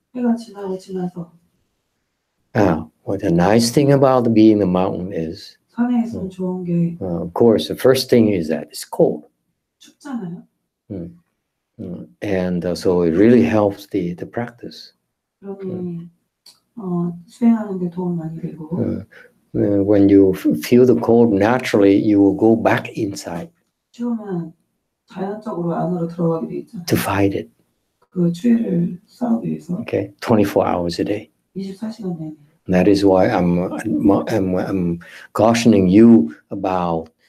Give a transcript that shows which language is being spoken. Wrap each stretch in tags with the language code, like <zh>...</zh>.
<ko>해가 지나서.</ko> <en>What the nice thing about being in the mountain is,</en> <ko>산에 있으면 좋은 게</ko> <en>of course, the first thing is that it's cold.</en> <ko>춥잖아요.</ko> <en>And so it really helps the practice.</en> <ko>그러니 수행하는 데 도움 많이 되고.</ko> <en>When you feel the cold, naturally you will go back inside.</en> <ko>추우면 자연적으로 안으로 들어가게 돼 있죠.</ko> <en>To fight it.</en> <ko>그 추위를 싸우기 위해서.</ko> <en>Okay, 24 hours a day.</en> <ko>24시간 내내.</ko> <en>That is why I'm cautioning you about.</en>